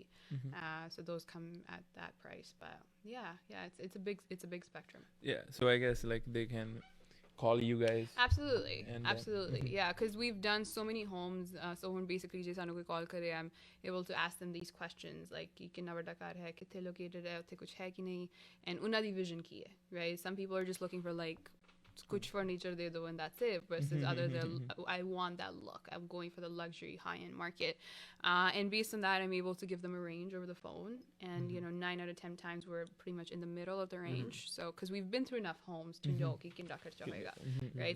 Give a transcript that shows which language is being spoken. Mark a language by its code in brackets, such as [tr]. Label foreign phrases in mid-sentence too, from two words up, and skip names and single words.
[en] So those come at that price. But it's a big spectrum. Yeah. So I guess like they can call you guys. Absolutely. Yeah, because we've done so many homes. So when basically Jason [pa] ਕੋ ਕਾਲ ਕਰੇ, [en] I'm able to ask them these questions like [pa] ਕਿ ਕਿੰਨਾ ਵੱਡਾ ਘਰ ਹੈ, ਕਿੱਥੇ ਲੋਕੇਟਡ ਹੈ, ਉੱਤੇ ਕੁਝ ਹੈ ਕਿ ਨਹੀਂ, and ਉਨ੍ਹਾਂ ਦੀ ਵਿਜ਼ਨ ਕੀ ਹੈ, [en] right? Some people are just looking for like [hi] कुछ फ़र्निचर दे दो [en] and that's it, versus others I want that look. I'm going for the luxury high-end market. And based on that, I'm able to give them a range over the phone. And, 9 out of 10 times we're pretty much in the middle of the range. So, because we've been through enough homes to know [pa] ਕਿ ਕਿੰਨਾ ਖਰਚਾ ਹੋਏਗਾ, [en] right?